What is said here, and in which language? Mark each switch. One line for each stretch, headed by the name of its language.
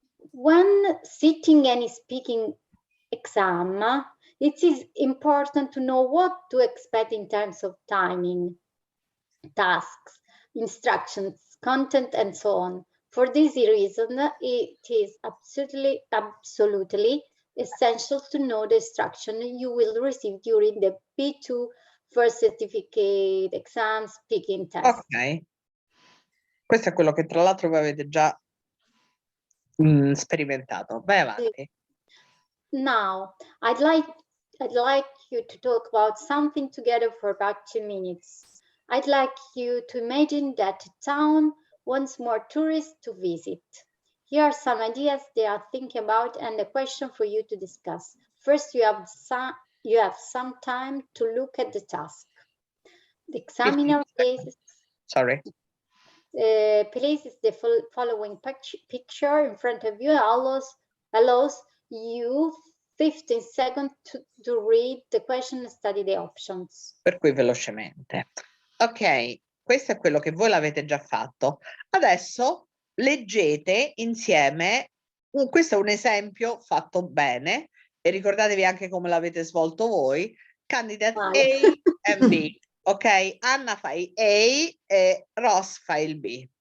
English: When sitting any speaking exam, it is important to know what to expect in terms of timing, tasks, instructions, content, and so on. For this reason, it is absolutely essential to know the instruction you will receive during the B2 First Certificate Exam Speaking Test.
Italian: Ok, questo è quello che tra l'altro voi avete già sperimentato. Vai avanti.
English: Now, I'd like you to talk about something together for about 2 minutes. I'd like you to imagine that a town wants more tourists to visit. Here are some ideas they are thinking about and a question for you to discuss. First, you have some time to look at the task. The examiner places the following picture in front of you, allows you 15 seconds to read the question and study the options.
Italian: Per cui velocemente. Ok, questo è quello che voi l'avete già fatto. Adesso leggete insieme, questo è un esempio fatto bene, e ricordatevi anche come l'avete svolto voi, candidate A e B. Ok, Anna fai A e Ross fa il B.